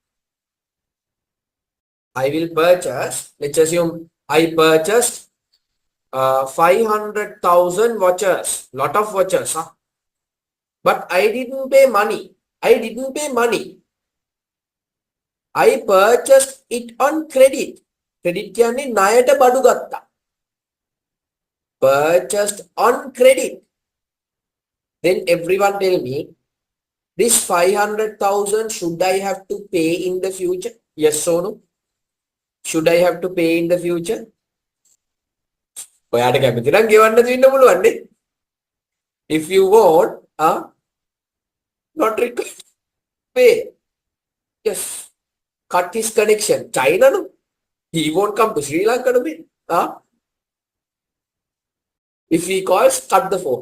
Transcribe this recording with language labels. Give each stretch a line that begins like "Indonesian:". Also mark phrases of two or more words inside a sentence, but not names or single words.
English: I will purchase, let's assume I purchased 500,000 watches, lot of watches. But I didn't pay money. I didn't pay money. I purchased it on credit.
Sinhala: Credit කියන්නේ ණයට බඩු ගත්තා.
English: Purchased on credit. Then everyone tell me, this 500,000 should I have to pay in the future? Yes or no? Should I have to pay in the future?
Sinhala: ඔයාට කැමති නම් ගෙවන්න දෙන්න පුළුවන් නේ.
English: If you want, not required to pay. Yes. Cut his connection. China no. He won't come to Sri Lanka no. If he calls, cut the phone.